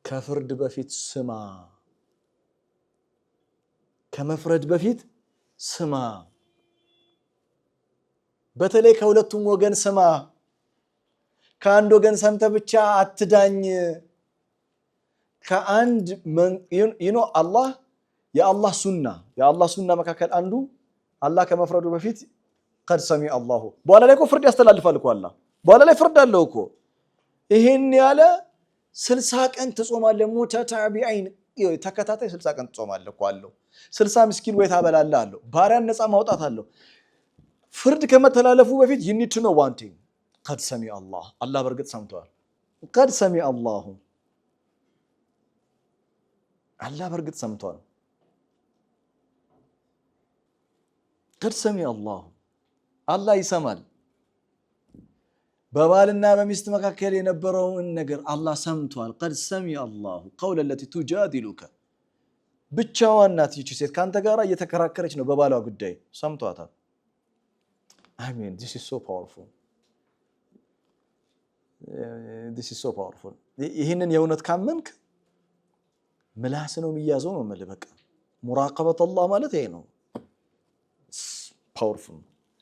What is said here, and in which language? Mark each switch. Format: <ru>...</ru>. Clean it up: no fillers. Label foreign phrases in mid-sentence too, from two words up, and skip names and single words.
<am>ከፍርድ በፊት ስማ ከመፍረድ በፊት ስማ በተለይ ከሁለቱም ወገን ስማ ከአንድ ወገን ሰምተ ብቻ አትዳኝ ከአንድ አላህ የአላህ ሱና መካከል አንዱ አላህ ከመፍረዱ በፊት</am> <ar>قد سمع الله</ar> <am>በኋላ ላይ እኮ ፍርድ ያስተላልፋል እኮ አላህ በኋላ ላይ ፍርድ አለው እኮ ይሄን ያለ 60 ቀን ትጾማለህ ሙተታቢዒን ተከታታይ 60 ቀን ትጾማለህ እኮ አለው 60 ምስኪን ወይ ታበላለህ አለው ባሪያን ነፃ ማውጣት አለው ፍርድ ከመተላለፉ በፊት</am> <en>you need to know one thing</en> <ar>قد سمع الله</ar> <am>አላህ በርግጥ ሰምቷል</am> <ar>قد سمع الله</ar> <am>አላህ በርግጥ ሰምቷል</am> <ar>قد سمع الله</ar> <am>አላህ ይሰማል በባልና በሚስት መካከል የነበረውን ነገር አላህ ሰምቷል</am> <ar>قد سمع الله قول التي تجادلك</ar> <am>ብቻዋን ናት ይቺ ሴት ካንተ ጋር እየተከራከረች ነው በባሏ ጉዳይ ሰምቷታል</am> <en>I mean this is so powerful</en> <am>ይሄንን የእውነት ካመንክ ምላስ ነው የሚያዘው ነው ማለት በቃ ሙራቀበት አላህ ማለት ይሄ ነው powerful</am>